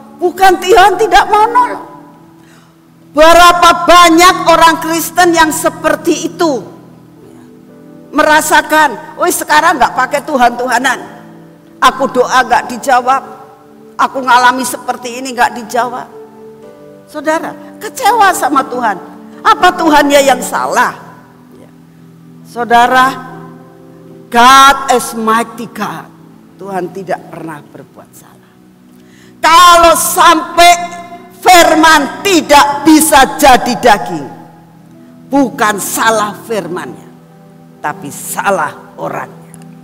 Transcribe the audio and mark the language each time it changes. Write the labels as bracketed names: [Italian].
[Indonesian] Bukan Tuhan tidak mau nolong. Berapa banyak orang Kristen yang seperti itu, merasakan, oh sekarang nggak pakai Tuhan-Tuhanan, aku doa nggak dijawab, aku ngalami seperti ini nggak dijawab. Saudara, kecewa sama Tuhan. Apa Tuhannya yang salah? [English] Saudara, God is mighty God. [Indonesian] Tuhan tidak pernah berbuat salah. Kalau sampai firman tidak bisa jadi daging, bukan salah firmannya, tapi salah orangnya.